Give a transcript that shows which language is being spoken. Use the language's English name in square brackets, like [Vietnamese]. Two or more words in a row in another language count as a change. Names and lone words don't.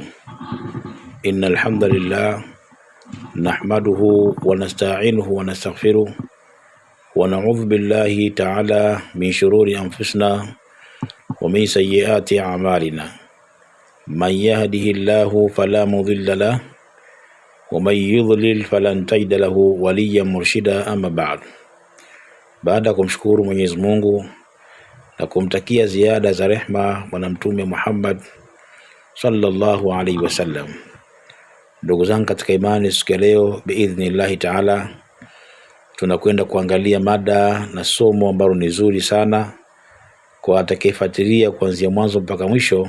[Arabic] إن الحمد لله نحمده ونستعينه ونستغفره ونعوذ بالله تعالى من شرور أنفسنا ومن سيئات أعمالنا. من يهده الله فلا مضل له ومن يضلل فلن تجد له وليا مرشدا، أما بعد. [Swahili] Baada kumshukuru Mwenyezi Mungu na kumtakia ziada za rehma Bwana Mtume Muhammad [Arabic] صلى الله عليه وسلم, [Swahili] ndugu zangu katika imani, siku ya leo [Arabic] بإذن الله تعالى [Swahili] tunakwenda kuangalia mada na somo ambalo ni zuri sana kwa atakayefuatilia kuanzia mwanzo mpaka mwisho.